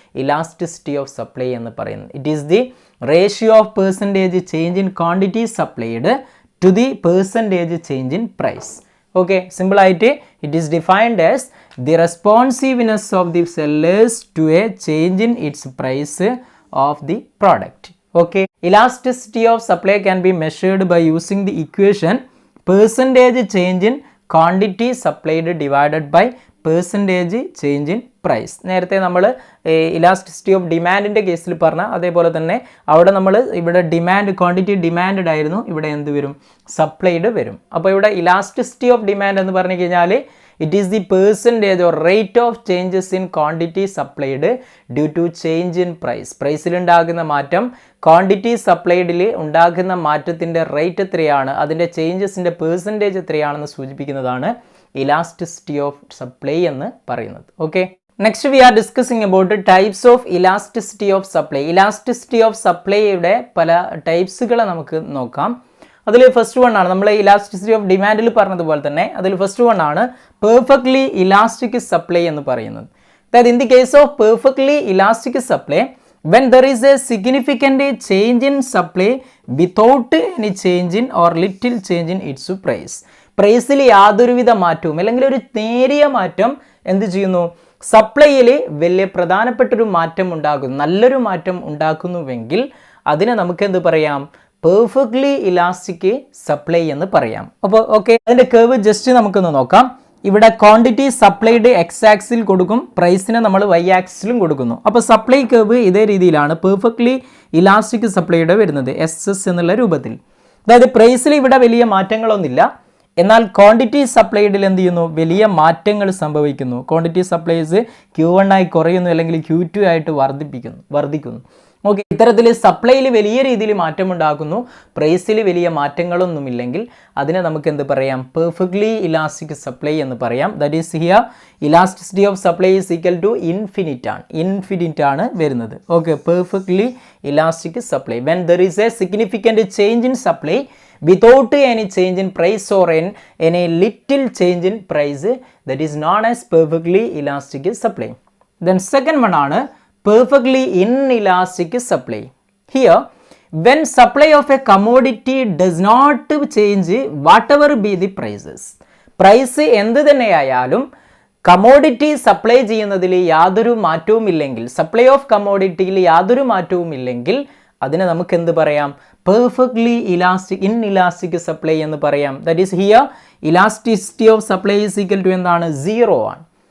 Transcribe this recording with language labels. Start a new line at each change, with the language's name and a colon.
Malayalam: Elasticity of supply എന്ന് പറയുന്നത്.
English: It is the ratio of percentage change in quantity supplied to the percentage change in price. Okay,
Malayalam: സിമ്പിളായിട്ട്
English: It is defined as the responsiveness of the sellers to a change in its price of the product. Okay, elasticity of supply can be measured by using the equation percentage change in quantity supplied divided by percentage change in price.
Malayalam: നേരത്തെ നമ്മൾ elasticity of ഡിമാൻഡിൻ്റെ കേസിൽ പറഞ്ഞ അതേപോലെ തന്നെ അവിടെ നമ്മൾ ഇവിടെ demand quantity demand ആയിരുന്നു, ഇവിടെ എന്ത് വരും? സപ്ലൈഡ് വരും. അപ്പോൾ ഇവിടെ ഇലാസ്റ്റിസിറ്റി ഓഫ് ഡിമാൻഡ് എന്ന് പറഞ്ഞു കഴിഞ്ഞാൽ
English: It is the percentage or rate of changes in quantity supplied due to change in price.
Malayalam: പ്രൈസിലുണ്ടാകുന്ന മാറ്റം ക്വാണ്ടിറ്റി സപ്ലൈഡിൽ ഉണ്ടാകുന്ന മാറ്റത്തിൻ്റെ റേറ്റ് എത്രയാണ്, അതിൻ്റെ ചേഞ്ചസിൻ്റെ പെർസെൻറ്റേജ് എത്രയാണെന്ന് സൂചിപ്പിക്കുന്നതാണ് ഇലാസ്റ്റിസിറ്റി ഓഫ് സപ്ലൈ എന്ന് പറയുന്നത്.
English: Okay, next we are discussing about types of elasticity of supply.
Malayalam: Elasticity of സപ്ലൈയുടെ പല ടൈപ്സുകളെ നമുക്ക് നോക്കാം. അതിൽ ഫസ്റ്റ് വൺ ആണ് നമ്മൾ ഇലാസ്റ്റിസിറ്റി ഓഫ് ഡിമാൻഡിൽ പറഞ്ഞതുപോലെ തന്നെ അതിൽ ഫസ്റ്റ് വൺ ആണ് പെർഫെക്റ്റ്ലി ഇലാസ്റ്റിക് സപ്ലൈ എന്ന് പറയുന്നത്. അതായത്
English: In the case of perfectly elastic supply when there is a significant change in supply without any change in or little change in its price.
Malayalam: പ്രൈസിൽ യാതൊരുവിധ മാറ്റവും അല്ലെങ്കിൽ ഒരു നേരിയ മാറ്റം എന്ത് ചെയ്യുന്നു? സപ്ലൈയിൽ വലിയ പ്രധാനപ്പെട്ടൊരു മാറ്റം ഉണ്ടാകുന്നു, നല്ലൊരു മാറ്റം ഉണ്ടാക്കുന്നുവെങ്കിൽ അതിനെ നമുക്ക് എന്ത് പറയാം? പെർഫെക്റ്റ്ലി ഇലാസ്റ്റിക് സപ്ലൈ എന്ന് പറയാം. അപ്പോൾ ഓക്കെ, അതിൻ്റെ കർവ് ജസ്റ്റ് നമുക്കൊന്ന് നോക്കാം. ഇവിടെ ക്വാണ്ടിറ്റി സപ്ലൈഡ് എക്സ് ആക്സിൽ കൊടുക്കും, പ്രൈസിനെ നമ്മൾ വൈ ആക്സിലും കൊടുക്കുന്നു. അപ്പോൾ സപ്ലൈ കർവ് ഇതേ രീതിയിലാണ് പെർഫെക്റ്റ്ലി ഇലാസ്റ്റിക് സപ്ലൈയുടെ വരുന്നത്, SS എന്നുള്ള രൂപത്തിൽ. അതായത് പ്രൈസിൽ ഇവിടെ വലിയ മാറ്റങ്ങളൊന്നുമില്ല, എന്നാൽ ക്വാണ്ടിറ്റി സപ്ലൈഡിൽ എന്ത് ചെയ്യുന്നു? വലിയ മാറ്റങ്ങൾ സംഭവിക്കുന്നു. ക്വാണ്ടിറ്റി സപ്ലൈസ് Q1 ആയി കുറയുന്നു അല്ലെങ്കിൽ Q2 ആയിട്ട് വർദ്ധിക്കുന്നു. ഓക്കെ, ഇത്തരത്തിൽ സപ്ലൈയിൽ വലിയ രീതിയിൽ മാറ്റമുണ്ടാക്കുന്നു, പ്രൈസിൽ വലിയ മാറ്റങ്ങളൊന്നുമില്ലെങ്കിൽ അതിനെ നമുക്ക് എന്ത് പറയാം? പെർഫെക്റ്റ്ലി ഇലാസ്റ്റിക് സപ്ലൈ എന്ന് പറയാം.
English: that is here elasticity of supply is equal to infinite
Malayalam: ആണ് വരുന്നത്.
English: Okay, perfectly elastic supply when there is a significant change in supply without any change in price or any little change in price, that is known as perfectly elastic supply. Then second one ആണ് perfectly inelastic supply. Here when supply of a commodity does not change whatever be the prices.
Malayalam: Price എന്ത് തന്നെയായാലും commodity supply ചെയ്യുന്നതിൽ യാതൊരു മാറ്റവും ഇല്ലെങ്കിൽ, supply of കമ്മോഡിറ്റിയിൽ യാതൊരു മാറ്റവും ഇല്ലെങ്കിൽ അതിനെ നമുക്ക് എന്ത് പറയാം? പെർഫെക്റ്റ്ലി ഇൻഇലാസ്റ്റിക് സപ്ലൈ എന്ന് പറയാം.
English: that is here elasticity of supply is equal to
Malayalam: എന്താണ്? 0 ആണ്.